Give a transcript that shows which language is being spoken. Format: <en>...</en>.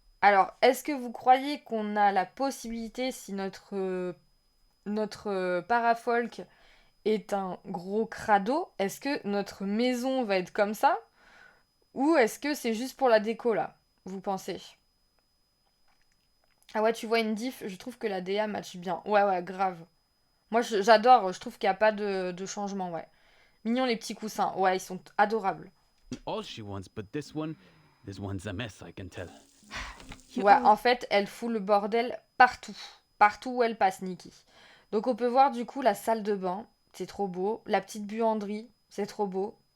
<fr>Alors, est-ce que vous croyez qu'on a la possibilité, si notre parafolk est un gros crado, est-ce que notre maison va être comme ça? Ou est-ce que c'est juste pour la déco là? Vous pensez? Ah ouais, tu vois une diff, je trouve que la DA match bien. Ouais, ouais, grave. Moi, j'adore, je trouve qu'il n'y a pas de changement, ouais. Mignons les petits coussins, ouais, ils sont adorables.</fr> <en>All she wants, but this one's a mess, I can tell. You</en> <fr>Ouais,</fr> <en>all-</en> <fr>en fait, elle fout le bordel partout. Partout où elle passe, Nikki. Donc on peut voir du coup la salle de bain, c'est trop beau. La petite buanderie, c'est trop beau.</fr>